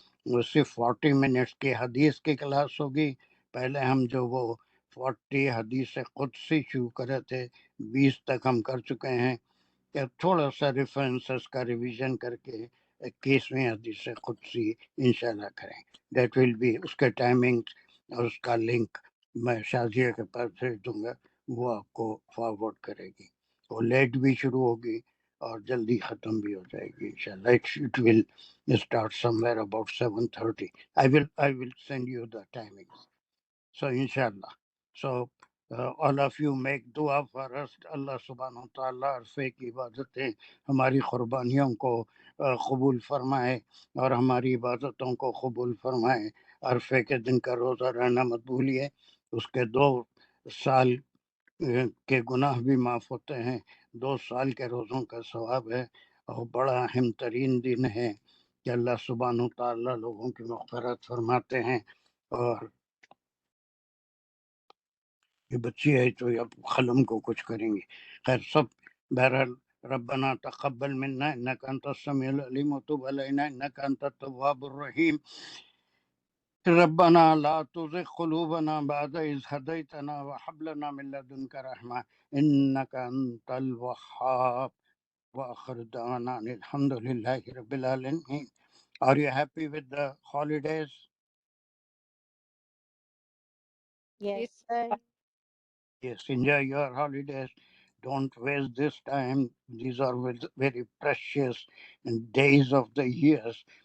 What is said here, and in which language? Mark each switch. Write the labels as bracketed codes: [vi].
[ur] وہ صرف 40 منٹس کی حدیث کی کلاس ہوگی. پہلے ہم جو وہ 40 حدیث قدسی شروع کرے تھے، 20 تک ہم کر چکے ہیں. کہ تھوڑا سا ریفرنسز کا ریویژن کر کے 21ویں حدیث قدسی انشاءاللہ کریں. [en] that will be [ur] اس کے ٹائمنگ اور اس کا لنک میں شازیہ کے پاس بھیج دوں گا، وہ آپ کو فارورڈ کرے گی. وہ لیٹ بھی شروع ہوگی اور جلدی ختم بھی ہو جائے گی انشاءاللہ. [en] It will start somewhere about 7:30. I will send you the timing. So inshallah. So all of you make dua for us. [ur] اللہ سبحانہ تعالیٰ عرفے کی عبادتیں ہماری قربانیوں کو قبول فرمائے اور ہماری عبادتوں کو قبول فرمائے. عرفے کے دن کا روزہ رہنا مت بھولیے، اس کے 2 سال کے گناہ بھی معاف ہوتے ہیں، 2 سال کے روزوں کا ثواب ہے، اور بڑا اہم ترین دن ہے کہ اللہ سبحانہ تعالیٰ لوگوں کی مغفرت فرماتے ہیں. اور یہ بچی ہے تو اب قلم کو کچھ کریں گے. خیر سب بہرحال [ar] ربنا تقبل منا انک انت السمیع العلیم وتب علینا انک انت التواب الرحیم. ربنا لا تزغ قلوبنا بعد إذ هديتنا وهب لنا من لدنك رحمة إنك أنت الوهاب. وآخر دعوانا أن الحمد لله رب العالمين. [en] Are you happy with the holidays? Yes. Yes, enjoy your holidays. Don't waste this time. These are very precious days of the years.